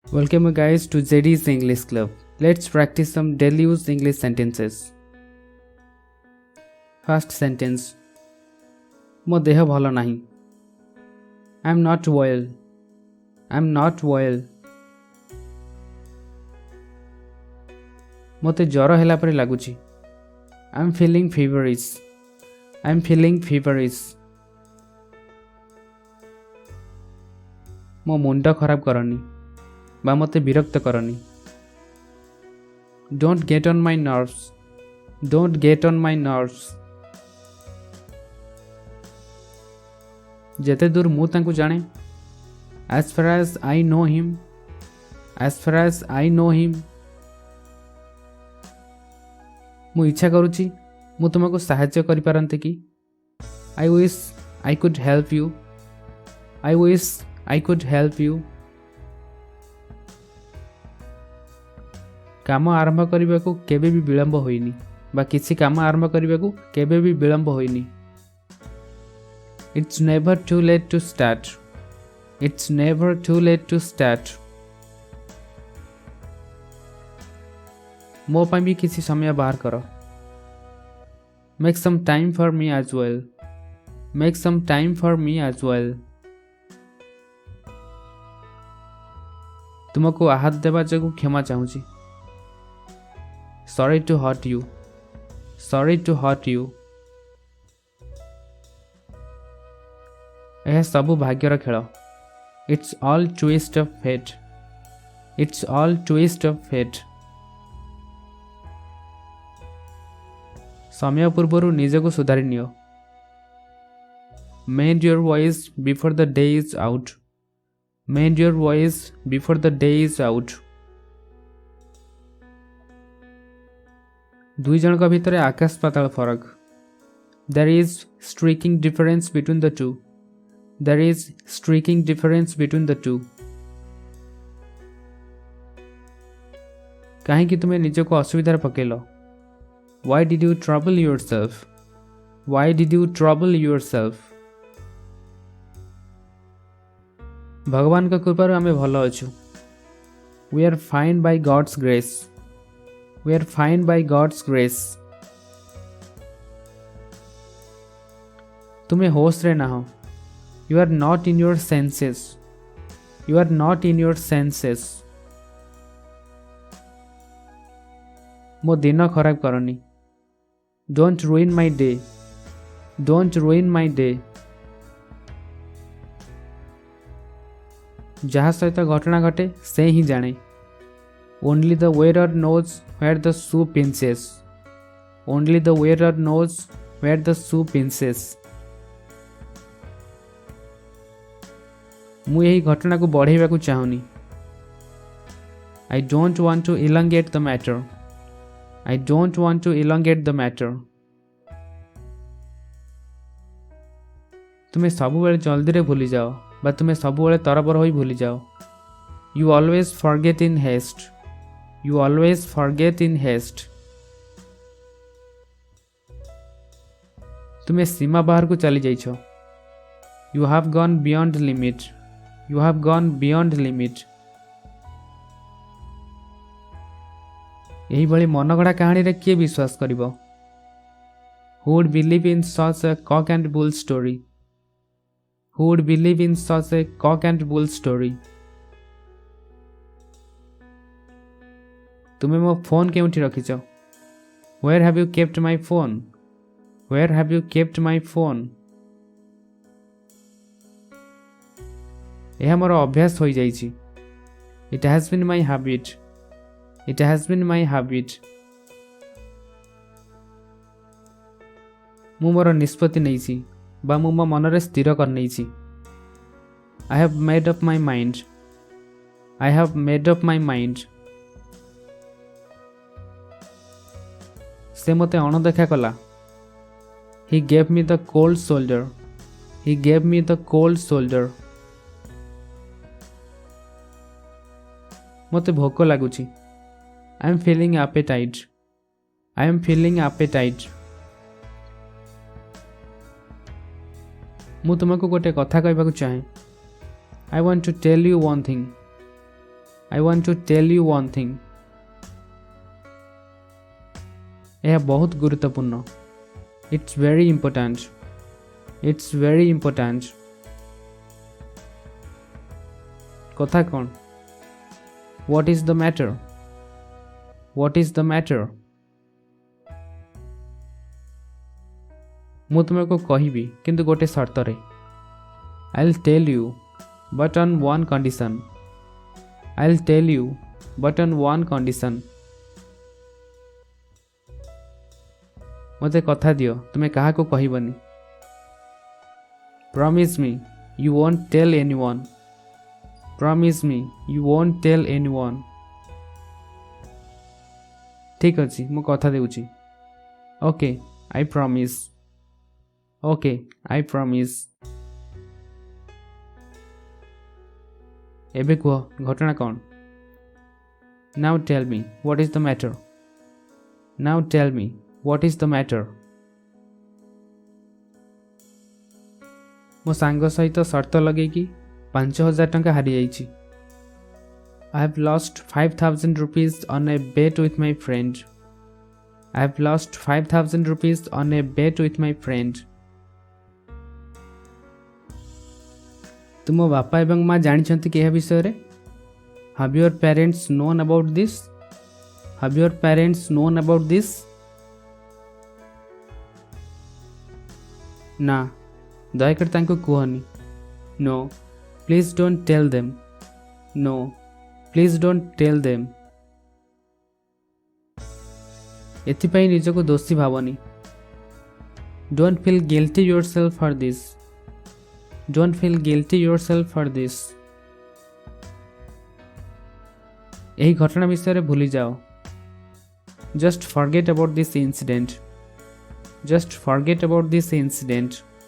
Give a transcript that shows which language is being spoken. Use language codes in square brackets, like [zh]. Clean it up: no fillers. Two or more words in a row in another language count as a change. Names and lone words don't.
[en] Welcome you guys to JD's English Club. Let's practice some daily use English sentences. First sentence. [or] ମୋ ଦେହ ଭଲ ନାହିଁ. [en] I'm not well. I'm not well. [or] ମୋତେ ଜ୍ୱର ହେଲା ପରି ଲାଗୁଛି. [en] I'm feeling feverish. I'm feeling feverish. [or] ମୋ ମୁଣ୍ଡ ଖରାପ କରନି ବା ମୋତେ ବିରକ୍ତ କରନି. [en] Don't get on my nerves. Don't get on my nerves. [or] ଯେତେ ଦୂର ମୁଁ ତାଙ୍କୁ ଜାଣେ. [en] As far as I know him. As far as I know him. [or] ମୁଁ ଇଚ୍ଛା କରୁଛି ମୁଁ ତୁମକୁ ସାହାଯ୍ୟ କରିପାରନ୍ତି କି. [en] I wish I could help you. I wish I could help you. [or] କାମ ଆରମ୍ଭ କରିବାକୁ କେବେ ବି ବିଳମ୍ବ ହୋଇନି ବା କିଛି କାମ ଆରମ୍ଭ କରିବାକୁ କେବେ ବି ବିଳମ୍ବ ହୋଇନି. [en] It's never too late to start. It's never too late to start. [or] ମୋ ପାଇଁ ବି କିଛି ସମୟ ବାହାର କର. [en] Make some time for me as well. Make some time for me as well. [or] ତୁମକୁ ଆଘାତ ଦେବା ଯୋଗୁଁ କ୍ଷମା ଚାହୁଁଛି. [en] Sorry to hurt you. Sorry to hurt you. [or] ଏହା ସବୁ ଭାଗ୍ୟର ଖେଳ. [en] It's all twist of fate. It's all twist of fate. [or] ସମୟ ପୂର୍ବରୁ ନିଜକୁ ସୁଧାରି ନିଅ. [en] Mend your ways before the day is out. Mend your ways before the day is out. [or] ଦୁଇ ଜଣଙ୍କ ଭିତରେ ଆକାଶ ପାତାଳ ଫରକ. [en] There is striking difference between the two. There is striking difference between the two. [or] କାହିଁକି ତୁମେ ନିଜକୁ ଅସୁବିଧାରେ ପକେଇଲ. [en] Why did you trouble yourself? Why did you trouble yourself? [or] ଭଗବାନଙ୍କ କୃପାରୁ ଆମେ ଭଲ ଅଛୁ. [en] We are fine by God's grace. We are fine by God's grace. [or] ତୁମେ ହୋଶରେ ନାହଁ. [en] You are not in your senses. You are not in your senses. [or] ମୋ ଦିନ ଖରାପ କରନି. [en] Don't ruin my day. Don't ruin my day. [or] ଯାହା ସହିତ ଘଟଣା ଘଟେ ସେ ହିଁ ଜାଣେ. [en] Only the wearer knows where the shoe pinches. Only the wearer knows where the shoe pinches. [or] ମୁଁ ଏହି ଘଟଣାକୁ ବଢ଼େଇବାକୁ ଚାହୁଁନି. [en] I don't want to elongate the matter. I don't want to elongate the matter. [or] ତୁମେ ସବୁବେଳେ ଜଲ୍ଦିରେ ଭୁଲିଯାଅ ବା ତୁମେ ସବୁବେଳେ ତରବର ହୋଇ ଭୁଲିଯାଅ. [en] You always forget in haste. You always forget in haste. [or] ତୁମେ ସୀମା ବାହାରକୁ ଚାଲି ଯାଇଛ. [en] You have gone beyond limit. You have gone beyond limit. [or] ଏହିଭଳି ମନଗଢ଼ା କାହାଣୀରେ କିଏ ବିଶ୍ୱାସ କରିବ. [en] Who would believe in such a cock and bull story? Who would believe in such a cock and bull story? [or] ତୁମେ ମୋ ଫୋନ୍ କେଉଁଠି ରଖିଛ. [en] Where have you kept my phone? Where have you kept my phone? [or] ଏହା ମୋର ଅଭ୍ୟାସ ହୋଇଯାଇଛି. [en] It has been my habit. It has been my habit. [or] ମୁଁ ମୋର ନିଷ୍ପତ୍ତି ନେଇଛି ବା ମୁଁ ମୋ ମନରେ ସ୍ଥିର କରିନେଇଛି. [en] I have made up my mind. I have made up my mind. [or] ସେ ମୋତେ ଅଣଦେଖା କଲା. [en] He gave me the cold shoulder. He gave me the cold shoulder. [or] ମୋତେ ଭୋକ ଲାଗୁଛି. [en] I am feeling appetite. I am feeling appetite. [or] ମୁଁ ତୁମକୁ ଗୋଟେ କଥା କହିବାକୁ ଚାହେଁ. [en] I want to tell you one thing. I want to tell you one thing. [hi] यह बहुत गुरुत्वपूर्ण. [en] It's very important. It's very important. [or] କଥା କ'ଣ? [en] What is the matter? What is the matter? [or] ମୁଁ ତୁମକୁ କହିବି କିନ୍ତୁ ଗୋଟେ ସର୍ତ୍ତରେ. [en] I'll tell you but on one condition. I'll tell you but on one condition. [or] ମୋତେ କଥା ଦିଅ ତୁମେ କାହାକୁ କହିବନି. [en] Promise me you won't tell anyone. Promise me you won't tell anyone. [or] ଠିକ୍ ଅଛି ମୁଁ କଥା ଦେଉଛି. [en] Okay, I promise. Okay, I promise. [or] ଏବେ କୁହ ଘଟଣା କ'ଣ? [en] Now tell me what is the matter. Now tell me what is the matter. [or] ମୋ ସାଙ୍ଗ ସହିତ ସର୍ତ୍ତ ଲଗେଇକି 5,000 ଟଙ୍କା ହାରିଯାଇଛି. [en] I have lost 5,000 rupees on a bet with my friend. I have lost 5,000 rupees on a bet with my friend. [or] ତୁମ ବାପା ଏବଂ ମା ଜାଣିଛନ୍ତି କି ଏହା ବିଷୟରେ? [en] Have your parents known about this? Have your parents known about this? [or] ନା ଦୟାକରି ତାଙ୍କୁ କୁହନି. [en] No, please don't tell them. No, please don't tell them. [or] ଏଥିପାଇଁ ନିଜକୁ ଦୋଷୀ ଭାବନି. [en] Don't feel guilty yourself for this. Don't feel guilty yourself for this. [or] ଏହି ଘଟଣା ବିଷୟରେ ଭୁଲି ଯାଅ. [en] Just forget about this incident. Just forget about this incident.